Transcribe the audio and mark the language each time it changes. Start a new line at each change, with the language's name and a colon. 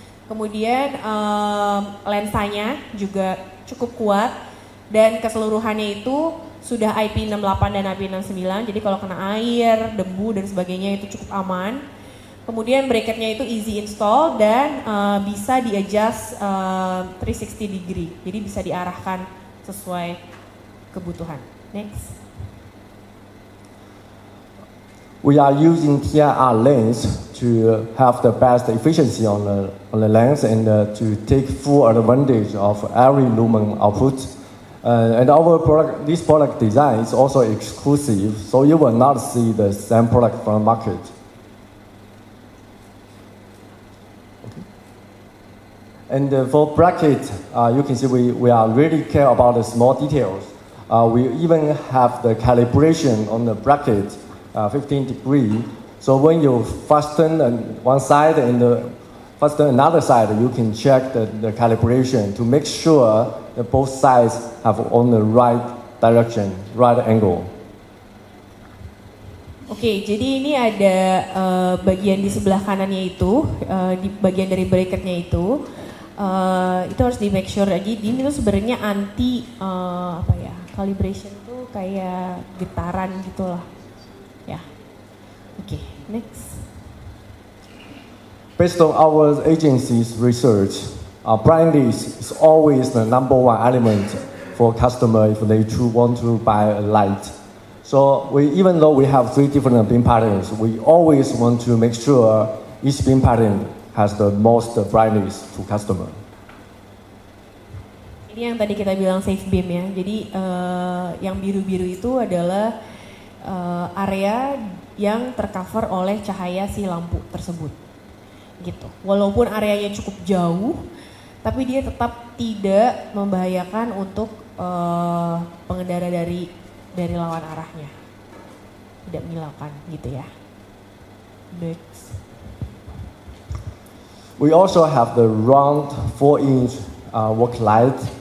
Indonesian: Kemudian lensanya juga cukup kuat dan keseluruhannya itu sudah IP68 dan IP69. Jadi kalau kena air, debu dan sebagainya itu cukup aman. Kemudian bracketnya itu
English: easy install
Indonesian: dan bisa di adjust 360 degree. Jadi bisa diarahkan sesuai kebutuhan.
English: Next. We are using TIR lens to have the best efficiency on the lens and to take full advantage of every lumen output. And our product, this product design is also exclusive, so you will not see the same product from the market. Okay. And for bracket, you can see we are really care about the small details. We even have the calibration on the bracket. 15 degree. So when you fasten one side and fasten another side, you can check the calibration to make sure that both sides have on the right direction, right angle.
Indonesian: Oke, jadi ini ada bagian di sebelah kanannya itu, di bagian dari bracketnya itu harus di
English: make sure
Indonesian: lagi. Ini tuh sebenarnya anti calibration tuh kayak getaran gitulah. Ya, oke, next.
English: Based on our agency's research, brightness is always the number one element for customer if they want to buy a light. So even though we have 3 different beam patterns, we always want to make sure each beam pattern has the most brightness to customer.
Indonesian: Ini yang tadi kita bilang safe beam ya. Jadi yang biru-biru itu adalah area yang tercover oleh cahaya si lampu tersebut, gitu. Walaupun areanya cukup jauh, tapi dia tetap tidak membahayakan untuk pengendara dari lawan arahnya, tidak menyilaukan, gitu ya.
English: Next. We also have the round 4-inch work light.